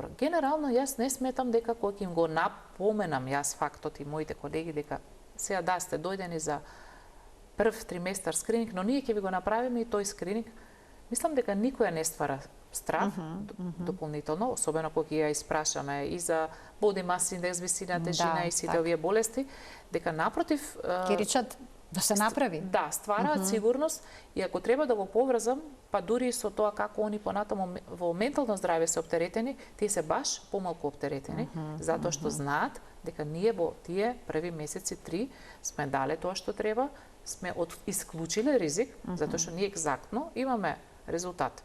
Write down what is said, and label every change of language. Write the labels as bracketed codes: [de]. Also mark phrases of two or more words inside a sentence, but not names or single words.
[mk] Генерално јас не сметам дека кога им го напоменам јас фактот и моите колеги дека сега да сте дојдени за прв триместар скрининг, но ние ќе ви го направиме и тој скрининг. Мислам дека никоја не ствара страв дополнително, особено кога ја испрашаме и за [en] body mass index, [mk] висина, тежина и сите овие болести, дека напротив ќе речат да се направи. Да, ствараат сигурност и ако треба да го поврзам, па дури и со тоа како они понатаму во ментално здравје се оптеретени, тие се баш помалку оптеретени, затоа што знаат дека ние во тие први месеци 3 сме дале тоа што треба, сме исклучиле ризик, затоа што ние екзактно имаме резултат.